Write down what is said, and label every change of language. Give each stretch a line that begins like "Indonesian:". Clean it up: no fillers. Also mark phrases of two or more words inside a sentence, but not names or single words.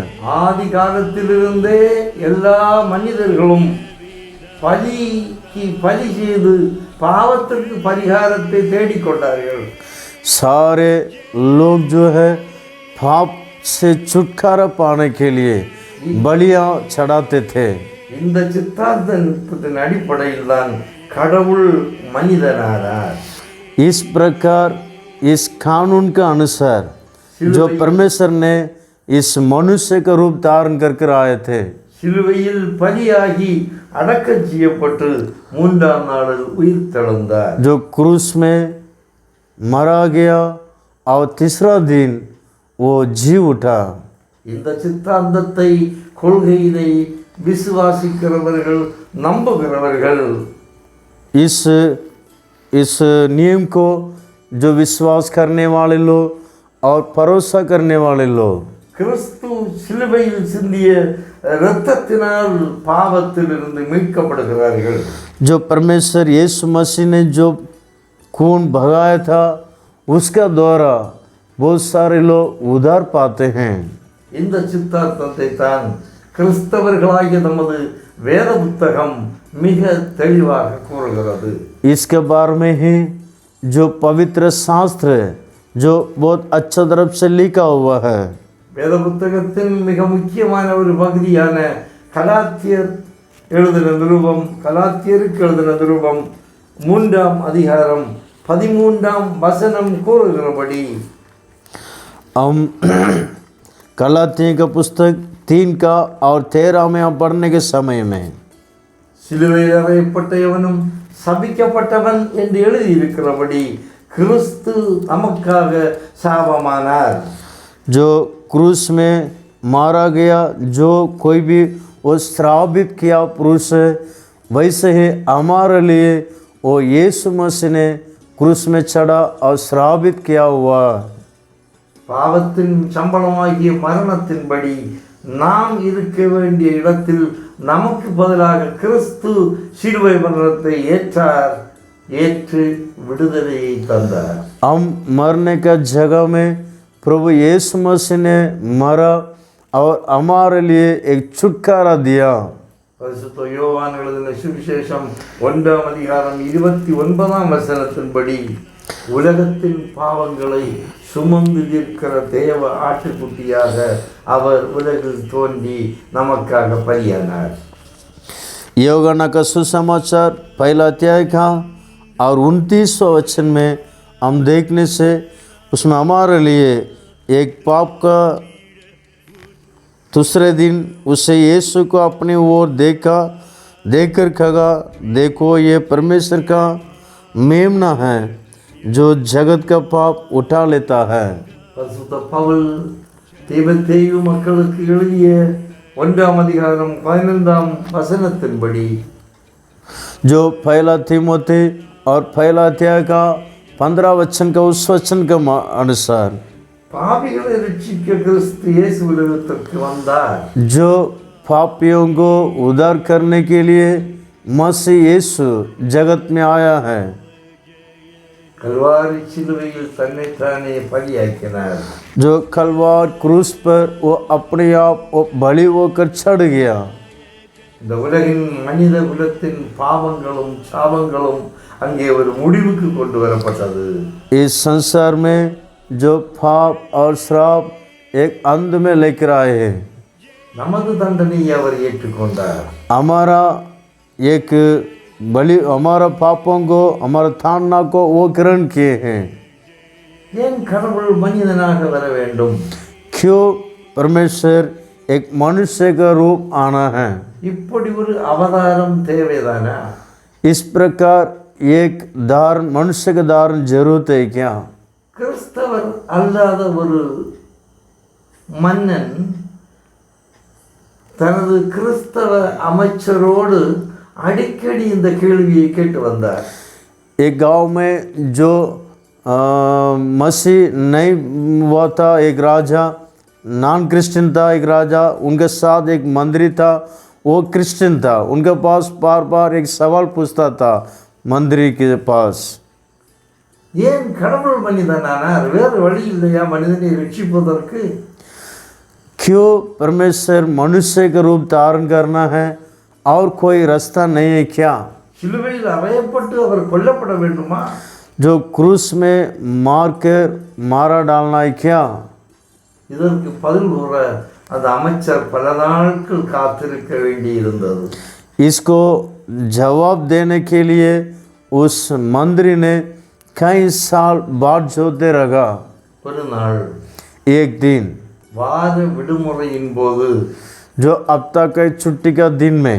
Tamil: ஆதி காலத்திலிருந்தே எல்லா மனிதர்களும் பலிக்கு பலி செய்து பாவத்திற்கு பரிகாரத்தை தேடிக்கொண்டார்கள்.
Hindi: सारे लोग जो है पाप से छुटकारा पाने के लिए बलियां चढ़ाते थे.
Tamil: இந்த சித்தாந்தத்தின் அடிப்படையில் தான் கடவுள் மனிதனானார்.
Hindi: इस प्रकार इस कानून के अनुसार जो परमेश्वर ने इस मनुष्य का रूप धारण कर आए थे.
Tamil: சிலுவையில் பலியாகி அடக்கம் செய்யப்பட்டு மூன்றாம் நாளில் உயிர் தெழுந்தார்.
Hindi: जो क्रूस में मरा गया और तीसरा दिन वो जी उठा.
Tamil: இந்த சித்தாந்தத்தை கொள்கையினை விசுவாசிக்கிறவர்கள் நம்புகிறவர்கள்
Hindi: इस नियम को जो विश्वास करने वाले लोग और भरोसा करने वाले लोग
Tamil: கிறிஸ்து சிலுவையில் சிந்திய இரத்தத்தினால் பாவத்திலிருந்து மீட்கப்படுகிறார்கள்.
Hindi: जो परमेश्वर यीशु मसीह ने जो खून बहाया था उसका द्वारा बहुत सारे लोग उद्धार पाते हैं.
Tamil: இந்த சித்தாந்தத்தை தான் கிறிஸ்தவர்களாகிய நமது வேத புத்தகம் மிக தெளிவாக கூறுகிறது.
Hindi: इसके बारे में ही जो पवित्र शास्त्र है जो बहुत अच्छा तरफ से लिखा हुआ है.
Tamil: வேத புத்தகத்தின் மிக முக்கியமான ஒரு பகுதியான கலாத்தியர் எழுதின நிருபம், கலாத்தியருக்கு எழுதின நிருபம் 3ஆம் அதிகாரம் 13ஆம் வசனம் கூறுகிறபடி,
Hindi: हम गलातियों का पुस्तक 3 का और 13 में हम पढ़ने के समय में
Tamil: சிலுவையில் அறையப்பட்ட எவனும் சபிக்கப்பட்டவன் என்று எழுதியிருக்கிறபடி கிறிஸ்து நமக்காக சாபமானார்.
Hindi: जो क्रूस में मारा गया, जो कोई भी वो श्रापित किया पुरुष है, वैसे ही हमारे लिए वो यीशु मसीह ने क्रूस में चढ़ा और श्रापित किया हुआ.
Tamil: பாவத்தின் சம்பளமாகிய மரணத்தின்படி நாம் இருக்க வேண்டிய இடத்தில் நமக்கு பதிலாக கிறிஸ்து சிலுவை மரணத்தை ஏற்றார், ஏற்று விடுதலையை தந்தார்.
Hindi: हम मरने का जगह में प्रभु यीशु मसीह ने मरा और हमारे लिए एक छुटकारा दिया.
Tamil: பரிசுத்த யோவான் எழுதின சுவிசேஷம் 1ஆம் அதிகாரம் 29ஆம் வசனத்தின்படி, உலகத்தின் பாவங்களை சுமந்து தீர்க்கிற தேவ ஆட்டுக்குட்டியாக அவர் உலகில் தோன்றி நமக்காக பலியானார்.
Hindi: யோவாन का सुसमाचार 1 अध्याय का और 29वां वचन में हम देखने से उसमें हमारे लिए एक पाप का दूसरे दिन उसे यीशु को अपनी ओर देखा, देखकर कहा, देखो ये परमेश्वर का मेमना है जो जगत का पाप उठा लेता है.
Tamil: பரிசுத்த பவுல் தீமோத்தேயு மக்களுக்கு எழுதிய 1ஆம் அதிகாரம் 15ஆம் வசனத்தின்படி,
Hindi: जो पहला तीमोथी और पहला अध्याय का 15 वचन का उस वचन के अनुसार
Tamil: பாவிகளை ரட்சிக்க கிறிஸ்து இயேசு உலகத்திற்கு வந்தார்.
Hindi: जो पापियों को उद्धार करने के लिए मसीह यीशु जगत में आया है.
Tamil: கல்வாரி சிலுவையில் தன்னைத்தானே பலியாக்கினார்.
Hindi: जो कलवार क्रूस पर वो अपने आप वो बलि होकर चढ़ गया.
Tamil: இந்த உலகின் மனித குலத்தின் பாவங்களும் சாபங்களும் அங்கே ஒரு முடிவுக்கு கொண்டு வரப்பட்டது.
Hindi: इस संसार में जो पाप और श्राप एक अंत में लेकर आए हैं.
Tamil: நமது தண்டனையை அவர் ஏற்றுக்கொண்டார்.
Hindi: हमारा एक बलि, हमारा पापों को, हमारा ताड़ना को वो ग्रहण किए हैं.
Tamil: ஏன் கடவுள் மனிதனாக வர வேண்டும்?
Hindi: क्यों परमेश्वर एक मनुष्य का रूप आना है?
Tamil: இப்படி ஒரு அவதாரம் தேவைதானா?
Hindi: इस प्रकार एक धारण, मनुष्य का धारण जरूरत है क्या?
Tamil: கிறிஸ்தவர் அல்லாத ஒரு மன்னன் தனது கிறிஸ்தவ அமைச்சரோடு அடிக்கடி இந்த கேள்வியை கேட்டு வந்தார்.
Hindi: एक गांव में जो मसीह नहीं हुआ था, एक राजा
English: non Christian
Hindi: था, एक राजा उनके साथ एक मंत्री था, वो क्रिश्चियन था. उनके पास बार बार एक सवाल पूछता था मंत्री के पास,
Tamil: ஏன் கடவுள் மனிதனானார்? வேறு வழி இல்லையா மனிதனை ரட்சிப்பதற்கு?
Hindi: क्यों परमेश्वर मनुष्य का रूप धारण करना है और कोई रास्ता नहीं है क्या?
Tamil: சிலுவையில் அறையப்பட்டு அவர் கொல்லப்பட வேண்டுமா?
Hindi: जो क्रूस में मार कर मारा डालना है क्या?
Tamil: இதற்கு பதில் கூற அந்த அமைச்சர் பல நாட்கள் காத்திருக்க வேண்டியிருந்தது.
Hindi: इसको जवाब देने के लिए उस मंत्री ने कई साल बाद जोते रहा.
Tamil: ஒரு நாள்
Hindi: एक दिन
Tamil: வார விடுமுறையின் போது
Hindi: जो हफ्ता के छुट्टी का दिन में